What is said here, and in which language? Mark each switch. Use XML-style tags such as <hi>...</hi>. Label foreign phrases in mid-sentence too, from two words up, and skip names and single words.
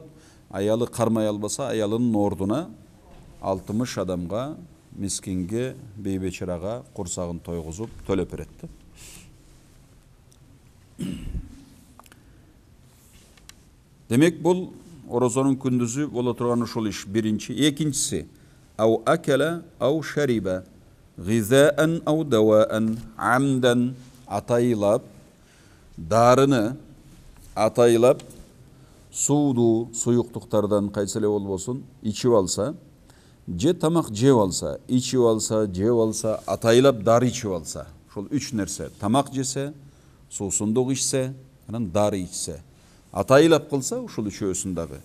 <ky>Аялы кармай албаса, аялынын ордуна 60 адамга, мискинге, бейбечарага курсагын тойгузуп төлөп берет. Демек бул орозонун күндүзү боло турган ушул иш биринчи. Экинчиси:</ky> <ar>أو أكل أو شرب غذاء أو دواء عامدا,</ar> <ky>атайлап дарыны, атайлап сууду, суюктуктардан кайсы эле болбосун ичип алса, же тамак жеп алса, ичип алса, жеп алса, атайлап дары ичип алса, ошол үч нерсе: тамак жесе, суусундук ичсе, анан дары ичсе, атайлап кылса, ушул үчөөсүн дагы.</ky>